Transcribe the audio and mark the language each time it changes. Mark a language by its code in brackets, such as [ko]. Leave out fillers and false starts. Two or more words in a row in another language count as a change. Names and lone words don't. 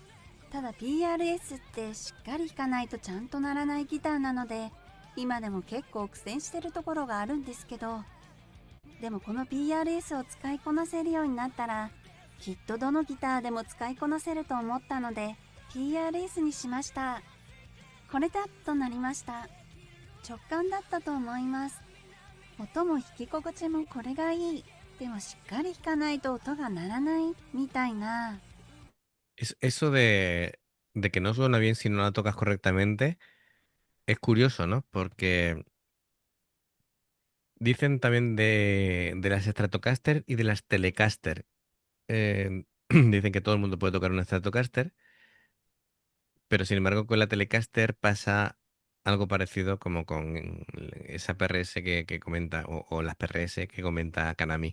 [ja] ただ PRS ってしっかり弾かないとちゃんと鳴らないギターなので、今でも結構苦戦してるところがあるんですけど、でもこの PRS を使いこなせるようになったら、きっとどのギターでも使いこなせると思ったので、PRS にしました。これだとなりました。直感だったと思います。音も弾き心地もこれがいい。でもしっかり弾かないと音が鳴らないみたいな。 [es] Eso de que no suena bien si no la tocas correctamente es curioso, ¿no? Porque dicen también de las Stratocaster y de las Telecaster. Dicen que todo el mundo puede tocar una Stratocaster, pero sin embargo con la Telecaster pasa algo parecido como con esa PRS que comenta, o las PRS que comenta Kanami.